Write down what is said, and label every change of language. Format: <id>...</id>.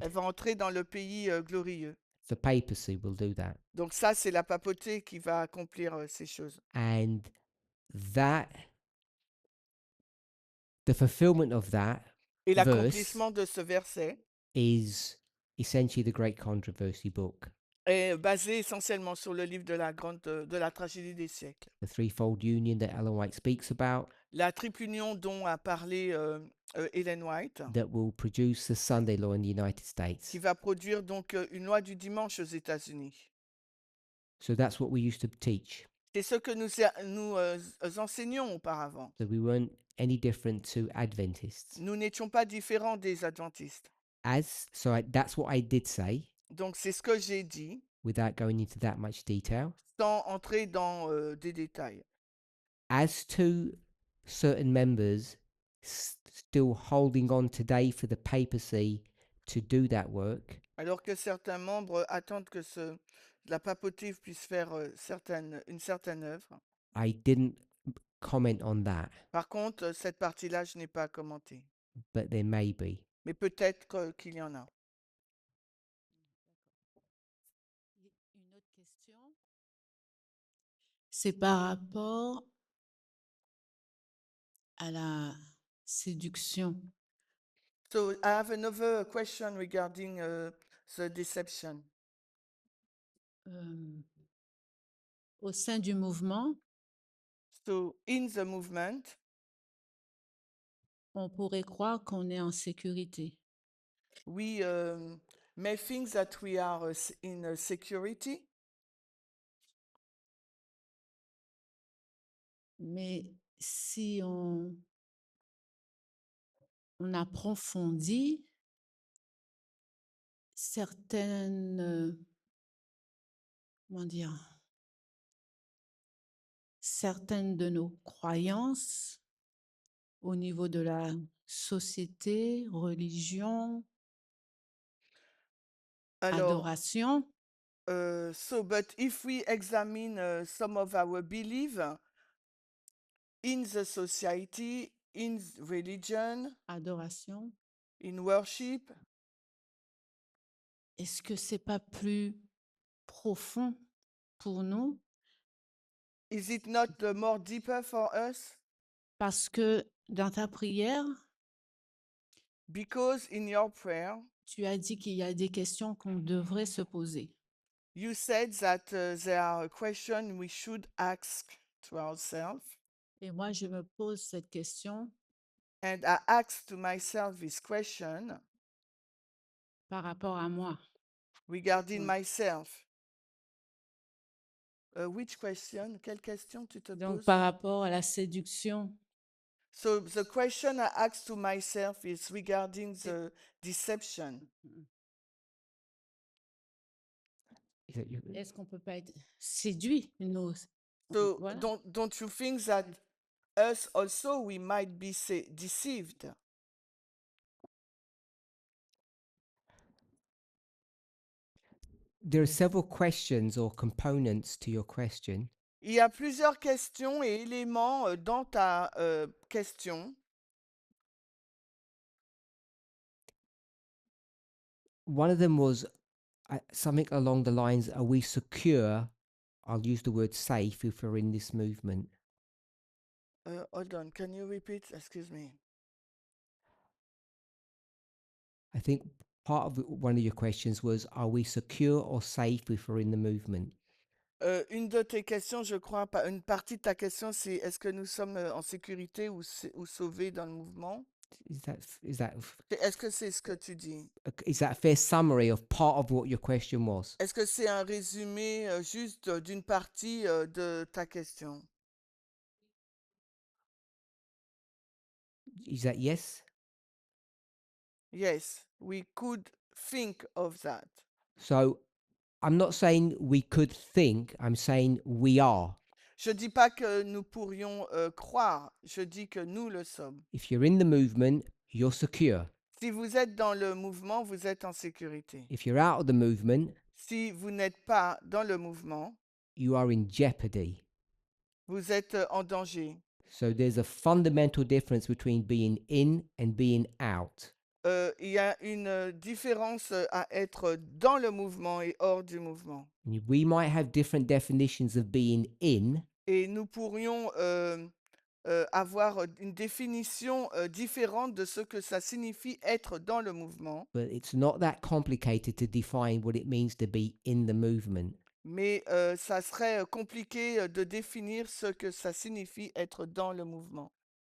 <fr>elle va entrer dans le pays glorieux.</fr> <en>The papacy will do that.</en> <fr>Donc ça, c'est la papauté qui va accomplir ces choses.</fr> <en>And that, the fulfillment of that</en> <fr>Et</fr> <en>verse</en> <fr>l'accomplissement de ce verset</fr> <en>is essentially the Great Controversy book,</en> <fr>est basé essentiellement sur le livre de la tragédie des siècles.</fr> <en>the threefold union that Ellen White speaks about,</en> <fr>La triple union dont a parlé Ellen White,</fr> <en>that will produce the Sunday law in the United States.</en> <fr>qui va produire donc une loi du dimanche aux États-Unis.</fr> <en>So that's what we used to teach.</en> <fr>C'est ce que nous enseignions auparavant.</fr> <en>So we weren't any different to Adventists.</en> <fr>Nous n'étions pas différents des adventistes.</fr> <en>That's what I did say,</en> <fr>Donc c'est ce que j'ai dit,</fr> <en>without going into that much detail.</en> <fr>sans entrer dans des détails.</fr> <en>As to certain members still holding on today for the papacy to do that work,</en> <fr>Alors que certains membres attendent que la papauté puisse faire une certaine œuvre.</fr> <en>I didn't comment on that,</en> <fr>Par contre, cette partie-là, je n'ai pas commenté.</fr> <en>but there may be.</en> <fr>Mais peut-être qu'il y en a. Une autre question, c'est par rapport à la séduction.</fr> <en>So I have another question regarding the deception.</en> <fr>Au sein du mouvement,</fr> <en>So in the movement,</en> <fr>on pourrait croire qu'on est en sécurité.</fr> <en>we may think that we are in security,</en> <fr>Mais si on approfondit certaines, comment dire, certaines de nos croyances au niveau de la société, religion, alors, adoration,</fr> <en>but if we examine some of our belief in the society, in religion, adoration, in worship,</en> <fr>est-ce que c'est pas plus profond pour nous?</fr> <en>is it not more deeper for us?</en> <fr>Parce que dans ta prière,</fr> <en>Because in your prayer,</en> <fr>tu as dit qu'il y a des questions qu'on devrait se poser.</fr> <en>you said that there are questions we should ask to ourselves.</en> <fr>Et moi, je me pose cette question</fr> <en>And I asked to myself this question</en> <fr>par rapport à moi.</fr> <en>regarding Mm. myself. Which question?</en> <fr>Quelle question tu te Donc, poses? par rapport à la séduction,</fr> <en>So the question I asked to myself is regarding the deception. Is that you?</en> <fr>est-ce qu'on peut pas être séduit? Nous,</fr> <en>So</en> <fr>voilà.</fr> <en>don't you think that us also we might be deceived? There are several questions or components to your question.</en> <fr>Il y a plusieurs questions et éléments dans ta question.</fr> <en>One of them was something along the lines, are we secure? I'll use the word safe if we're in this movement. Hold on, can you repeat? Excuse me. I think part of one of your questions was, are we secure or safe if we're in the movement?</en> <fr>Une de tes questions, je crois, une partie de ta question, c'est est-ce que nous sommes en sécurité ou sauvés dans le mouvement? Est-ce que c'est ce que tu dis?</fr> <en>Is that a fair summary of part of what your question was?</en> <fr>Est-ce que c'est un résumé juste d'une partie de ta question?</fr> <en>Is that yes? Yes, we could think of that. So I'm not saying we could think, I'm saying we are.</en> <fr>Je dis pas que nous pourrions croire, je dis que nous le sommes.</fr> <en>If you're in the movement, you're secure.</en> <fr>Si vous êtes dans le mouvement, vous êtes en sécurité.</fr> <en>If you're out of the movement,</en> <fr>Si vous n'êtes pas dans le mouvement,</fr> <en>you are in jeopardy.</en> <fr>vous êtes en danger.</fr> <en>So there's a fundamental difference between being in and being out.</en> <fr>il y a une différence à être dans le mouvement et hors du mouvement.</fr> <en>We might have different definitions of being in,</en> <fr>Et nous pourrions avoir une définition différente de ce que ça signifie être dans le mouvement,</fr> <en>but it's not that complicated to define what it means to be in the movement.</en> <fr>mais ça serait compliqué de définir ce que ça signifie être dans le mouvement.</fr>